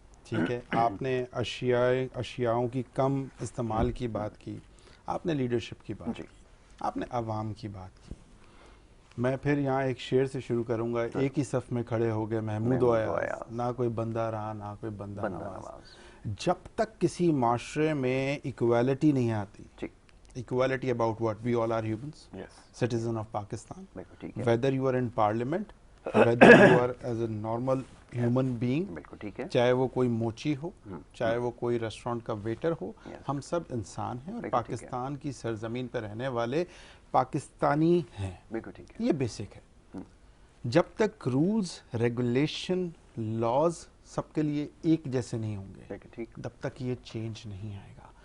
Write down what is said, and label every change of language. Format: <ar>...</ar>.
<ur>ٹھیک ہے، آپ نے اشیاؤں کی کم استعمال کی بات کی، آپ نے لیڈرشپ کی بات کی، آپ نے عوام کی بات کی. میں پھر یہاں ایک شعر سے شروع کروں گا. ایک ہی صف میں کھڑے ہو گئے محمود و ایاز، نہ کوئی بندہ رہا نہ کوئی بندہ نواز. جب تک کسی معاشرے میں ایکویلٹی نہیں آتی،</ur> <en>equality about what? We all are humans, citizen of Pakistan. Whether you are in parliament, whether you are as a normal human being,</en> <ur>چاہے وہ کوئی موچی ہو، چاہے وہ کوئی ریسٹورنٹ کا ویٹر ہو، ہم سب انسان ہیں اور پاکستان کی سرزمین پہ رہنے والے پاکستانی ہیں. یہ بیسک ہے. جب تک رولز، ریگولیشن، لاز سب کے لیے ایک جیسے نہیں ہوں گے، تب تک یہ چینج نہیں آئے گا.</ur>